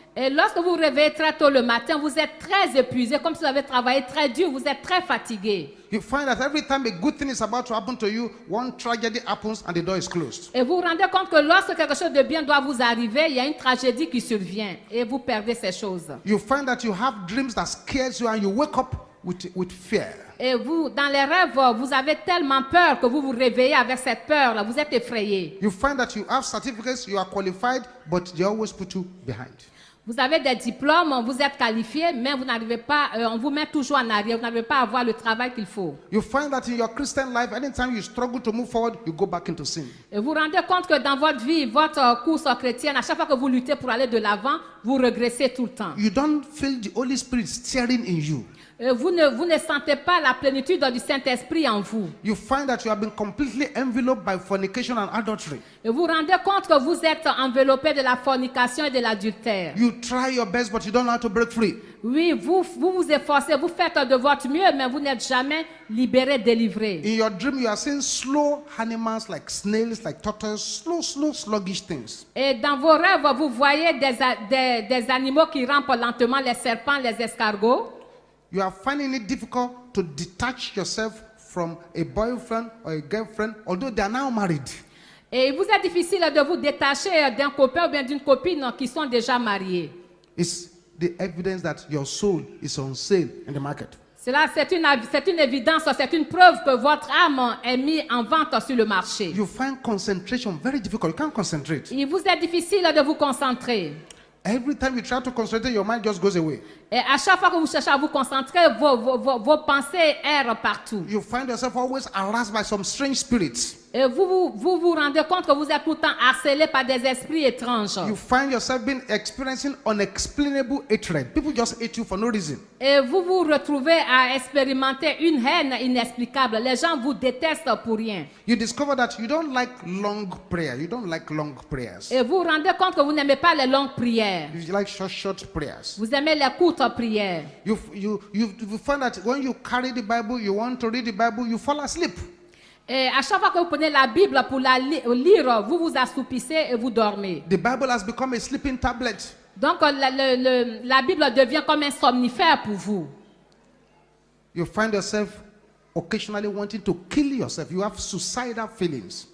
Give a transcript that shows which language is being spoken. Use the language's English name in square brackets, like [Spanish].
[French] Et lorsque vous vous réveillez très tôt le matin, vous êtes très épuisé, comme si vous avez travaillé très dur, vous êtes très fatigué. [English] You find that every time a good thing is about to happen to you, one tragedy happens and the door is closed. [French] Et vous vous rendez compte que lorsque quelque chose de bien doit vous arriver, il y a une tragédie qui survient et vous perdez ces choses. [English] You find that you have dreams that scares you and you wake up with fear. [French] Et vous, dans les rêves, vous avez tellement peur que vous vous réveillez avec cette peur-là, vous êtes effrayé. [English] You find that you have certificates, you are qualified, but they always put you behind. [French] Vous avez des diplômes, vous êtes qualifié, mais vous n'arrivez pas, on vous met toujours en arrière, vous n'arrivez pas à avoir le travail qu'il faut. [English] You find that in your Christian life, anytime you struggle to move forward, you go back into sin. [French] Et vous vous rendez compte que dans votre vie, votre course chrétienne, à chaque fois que vous luttez pour aller de l'avant, vous regressez tout le temps. [English] You don't feel the Holy Spirit stirring in you. [French] Vous ne sentez pas la plénitude du Saint-Esprit en vous. [English] You find that you have been completely enveloped by fornication and adultery. [French] Et vous vous rendez compte que vous êtes enveloppé de la fornication et de l'adultère. [English] You try your best, but you don't know how to break free. [French] Oui, vous vous efforcez, vous faites de votre mieux, mais vous n'êtes jamais libéré, délivré. [English] In your dream, you are seeing slow animals like snails, like turtles, slow, sluggish things. [French] Et dans vos rêves, vous voyez des animaux qui rampent lentement, les serpents, les escargots. [English] You are finding it difficult to detach yourself from a boyfriend or a girlfriend, although they are now married. [French] Et il vous est difficile de vous détacher d'un copain ou bien d'une copine qui sont déjà mariés. [English] It's the evidence that your soul is on sale in the market. [French] Cela, c'est une évidence, c'est une preuve que votre âme est mise en vente sur le marché. [English] You find concentration very difficult. You can't concentrate. [French] Il vous est difficile de vous concentrer. [English] Every time you try to concentrate, your mind just goes away. [French] Et à chaque fois que vous cherchez à vous concentrer, vos pensées errent partout. [English] You find yourself always harassed by some strange spirits. [French] Et vous rendez compte que vous êtes tout le temps harcelé par des esprits étranges. [English] You find yourself experiencing unexplainable hatred. People just hate you for no reason. [French] Et vous vous retrouvez à expérimenter une haine inexplicable. Les gens vous détestent pour rien. [English] You discover that you don't like long prayer. You don't like long prayers. [French] Et vous vous rendez compte que vous n'aimez pas les longues prières. [English] You like short prayers. [French] Vous aimez les courtes prières. [English] You find that when you carry the Bible, you want to read the Bible, you fall asleep. [French] Et à chaque fois que vous prenez la Bible pour la lire, vous vous assoupissez et vous dormez. [English] The Bible has become a sleeping tablet. [French] Donc la Bible devient comme un somnifère pour vous. [English] You find yourself occasionally wanting to kill yourself. You have suicidal feelings.